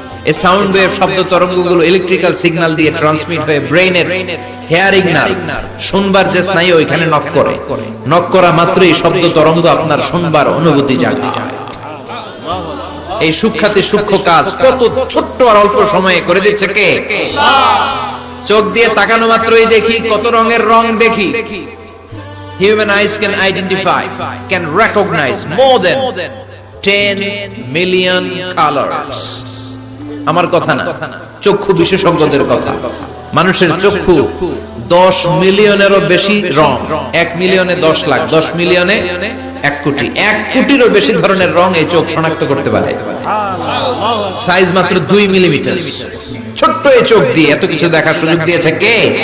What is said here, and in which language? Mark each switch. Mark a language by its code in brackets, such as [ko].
[bn] এই sound wave, শব্দ তরঙ্গগুলো electrical signal দিয়ে ট্রান্সমিট হয়ে ব্রেনের হেয়ারিং নার্ভ, শুনবার যে স্নায়ু, ওইখানে নক করে। নক করা মাত্রই শব্দ তরঙ্গ আপনার শুনবার অনুভূতি জাগে যায়। এই সূক্ষ্মাতি সূক্ষ্ম কাজ কত ছোট্ট আর অল্প সময়ে করে দিচ্ছে কে? চোখ দিয়ে তাকানো মাত্রই দেখি কত রঙের রং দেখি। [en] Human eyes can identify, can recognize more than 10 million colors. [bn] আমার কথা না, চক্ষু বিশেষজ্ঞদের কথা। মানুষের চক্ষু 10 মিলিয়নেরও বেশি রং, 1 মিলিয়নে 10 লাখ, 10 মিলিয়নে 1 কোটি, 1 কোটিরও বেশি ধরনের রং এই চোখ শনাক্ত করতে পারে। সাইজ মাত্র 2 মিলিমিটার। ছোট্ট এই চোখ দিয়ে এত কিছু দেখার সুযোগ দিয়েছে কে?